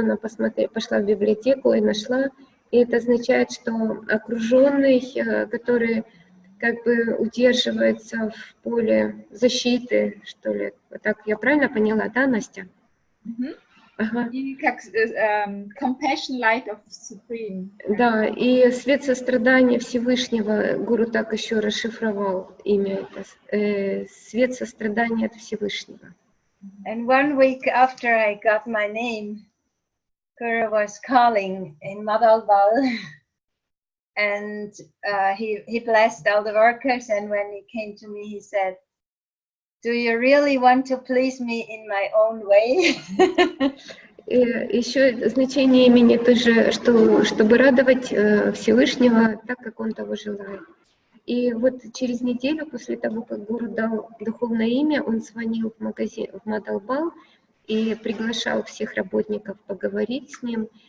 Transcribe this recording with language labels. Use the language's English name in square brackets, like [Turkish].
[Russian] Она пошла в библиотеку и нашла. И это означает, что окруженный, который как бы удерживается в поле защиты, что ли. Так я правильно поняла, да, Настя? Ага. И как [English] compassion light of supreme. [Russian] Да, и свет сострадания Всевышнего, Гуру так еще расшифровал имя это, свет сострадания от Всевышнего. [English] And 1 week after I got my name, Guru was calling in Madalbal. And he blessed all the workers, and when he came to me, he said, do you really want to please me in my own way? [Russian] И еще значение имени тоже, чтобы радовать Всевышнего так, как он того желает. И вот через неделю после того, как Гуру дал духовное имя, он звонил в магазин, в Мадалбал и приглашал всех работников поговорить с ним.